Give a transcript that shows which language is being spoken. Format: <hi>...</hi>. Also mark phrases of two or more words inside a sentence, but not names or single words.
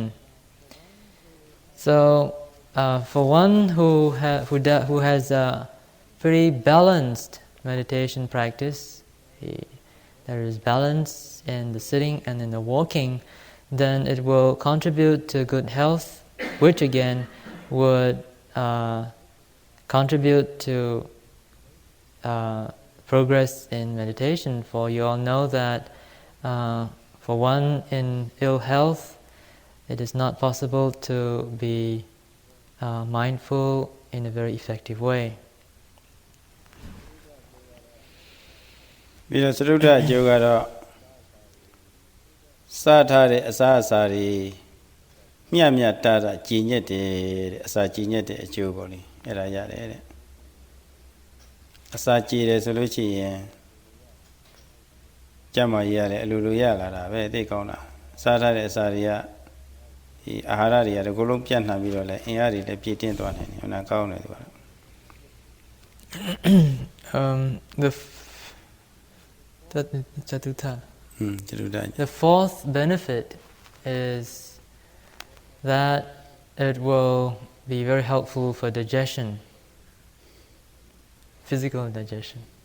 <en>So, for one who has a pretty balanced meditation practice, there is balance in the sitting and in the walking, then it will contribute to good health, which again would contribute to progress in meditation. For you all know that for one in ill health, it is not possible to be mindful in a very effective way.</en> <my>ပြီးတော့သရုဒ္ဓအကျိုးကတော့စထားတဲ့အစာအစာတွေမျှမျှတာတာကြည်ညက်တယ်တဲ့အစာကြည်ညက်တဲ့အကျိုးပေါ့လေအဲ့ဒါရတယ်တဲ့အစာကြည်တယ်ဆိုလို့ရှိရင်ကျမ်းမာရေးရတယ်အလိုလိုရလာတာပဲသိကောင်းတာစားထားတဲ့အစာတွေကဒီအာဟာရတွေကတကူလုံးပြန့်နှံ့ပြီးတော့လဲအင်အားတွေလည်းပြည့်တင်းသွားနိုင်တယ်ဟုတ်လားကောင်းတယ်သူက</my> <en>The fourth benefit is that it will be very helpful for digestion, physical digestion.</en>